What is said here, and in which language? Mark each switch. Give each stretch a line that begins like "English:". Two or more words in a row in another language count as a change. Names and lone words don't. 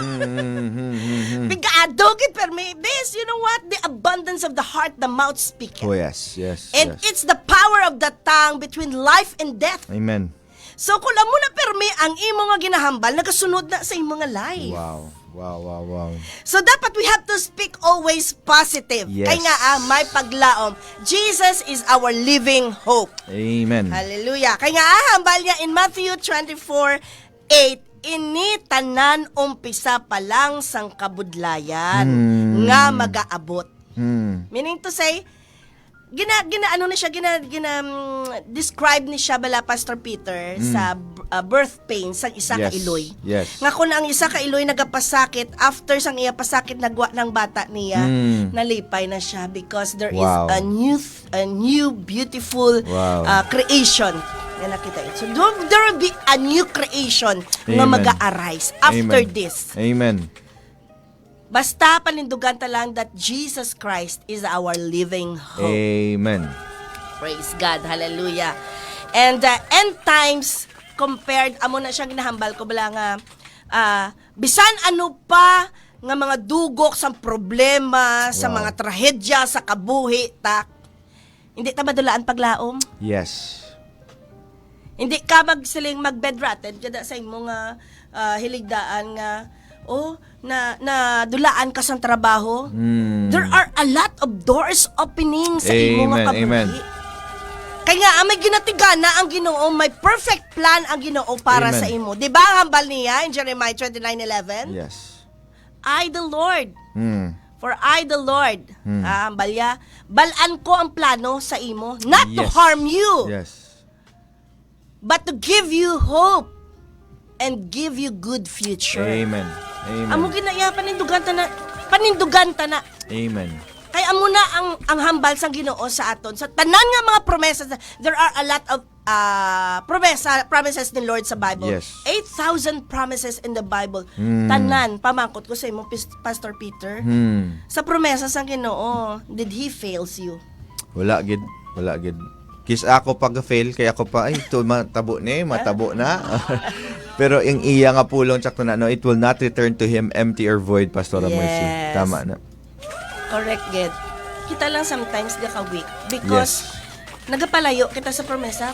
Hiligaynon: Bigado gid permi. Bes,
English: you know what? The abundance of the heart, the mouth speaketh. Oh, yes. Yes. And yes. it's the power of the tongue between life and death. Amen.
Hiligaynon: So kung amo na permi ang imo nga ginahambal, nagasunod na sa imo nga life.
English: Wow. Wow, wow, wow. So dapat we have to speak always positive. Yes.
Hiligaynon: Kaya nga may paglaom.
English: Jesus is our living hope. Amen. Hallelujah.
Hiligaynon: Kaya nga hambal niya in Matthew 24:8, ini tanan umpisa pa lang sang kabudlayan nga magaabot.
English: Meaning to say,
Hiligaynon: describe ni siya bala Pastor Peter sa
English: birth pain
Hiligaynon: sang isa ka
English: Yes,
Hiligaynon: iloy.
English: yes.
Hiligaynon: Nga kung ang isa ka iloy nagapasakit, after sang iya pasakit nagwa ng bata niya, nalipay na siya
English: because there Wow. is a new beautiful Wow.
Hiligaynon: creation na nakita ito.
English: So there will be a new creation nga Amen.
Hiligaynon: mag-a-arise after
English: Amen. this. Amen.
Hiligaynon: Basta panindugan ta lang
English: that Jesus Christ is our living hope. Amen. Praise God. Hallelujah. And end times compared,
Hiligaynon: amo na siya ginahambal ko bala nga, bisan ano pa nga mga dugok sa problema, sa
English: Wow.
Hiligaynon: mga trahedya, sa kabuhi, hindi ta madulaan paglaom?
English: Yes.
Hiligaynon: Hindi ka mag-bedratted kada sa imo nga hiligdaan nga na dulaan ka sa trabaho.
English: There are a lot of doors opening
Hiligaynon: sa imo nga kabuhi.
English: Amen.
Hiligaynon: Kaya nga may ginatigana ang Ginoo, may
English: perfect plan
Hiligaynon: ang Ginoo para
English: Amen.
Hiligaynon: sa imo. 'Di ba ang hambal niya in Jeremiah 29:11?
English: Yes. I the Lord, for I the Lord,
Hiligaynon: hambal niya, balaan ko ang plano sa imo,
English: not to Yes. harm you, Yes. but to give you hope and give you good future. Amen. Amen.
Hiligaynon: Amo ginaya panindugan ta na.
English: Amen.
Hiligaynon: Kaya amo na ang hambal sang Ginoo sa aton. Sa tanan nga mga promesas,
English: there are a lot of promises ni Lord sa Bible. Yes. 8,000 promises in the Bible.
Hiligaynon: Tanan, pamangkot ko sa imo, Pastor Peter. Sa promesas sang Ginoo,
English: did He fails you?
Hiligaynon: Wala gid. Wala gid. Kis ako pag-fail kaya ako pa ay to matabo na. Pero yung iya nga pulong sakto na no,
English: it will not return to him empty or void, Pastor Mercy. Yes.
Hiligaynon: Tama na. Correct, Ged. Kita lang sometimes gaka-weak because nagapalayo kita sa promesa.